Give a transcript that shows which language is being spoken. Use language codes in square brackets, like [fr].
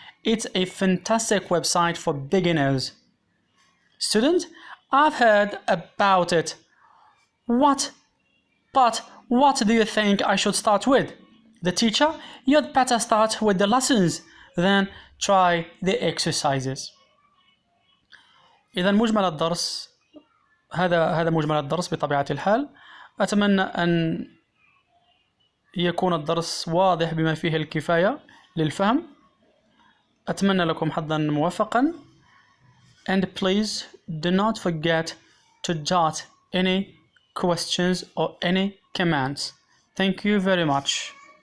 [en] It's a fantastic website for beginners. Student: I've heard about it. But what do you think I should start with? The teacher: You'd better start with the lessons, then try the exercises. [ar] إذا مجمل الدرس هذا مجمل الدرس بطبيعة الحال. أتمنى أن يكون الدرس واضح بما فيه الكفاية للفهم. أتمنى لكم حظا موفقا. [en] And please do not forget to jot any questions or any comments. Thank you very much.